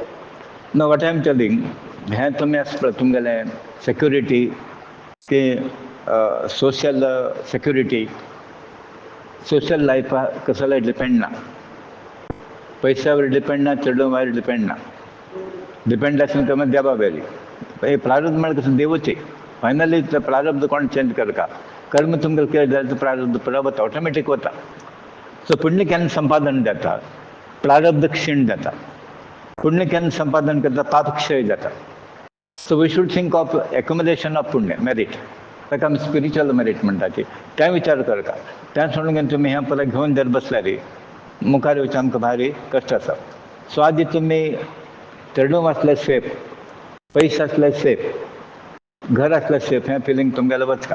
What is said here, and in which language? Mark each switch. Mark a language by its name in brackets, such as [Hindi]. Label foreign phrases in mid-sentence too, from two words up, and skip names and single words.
[English] No, what I am telling, [Konkani] हें तुमी आसा पळय तुमगेलें सेक्युरिटी की [English] social security, social life [Konkani] कसला डिपेंड ना, पैशावर डिपेंड ना, चढवण्यावर डिपेंड ना. [Marathi] डिपेंड असेल तर मग जबाबदारी. हे प्रारब्ध म्हणजे कसं देवच आहे. [Konkani] फायनली प्रारब्ध कोण चेंज कर का? कर्म तुमचं केलं जायचं प्रारब्ध प्रभात ऑटोमॅटिक होता. सो पुण्य केनं संपादन जाता, प्रारब्ध क्षीण जाता. पुण्य केनं संपादन करता, पाप क्षय जाता. [English] So we should think of accumulation of पुण्य मेरिट. [Konkani] ताका आमी [English] spiritual merit [Konkani] म्हणटा ती. त्या विचार कर का. त्या सोडून तुम्ही ह्या परत घेऊन जर बसल्यारी मुखार येवचें आमकां भारी कश्ट आसा. सो आदी तुम्ही चेडूं असले सेफ, पैसे असले सेफ, घर असलं सेफ, हे फिलिंग तुमगेलं वचका.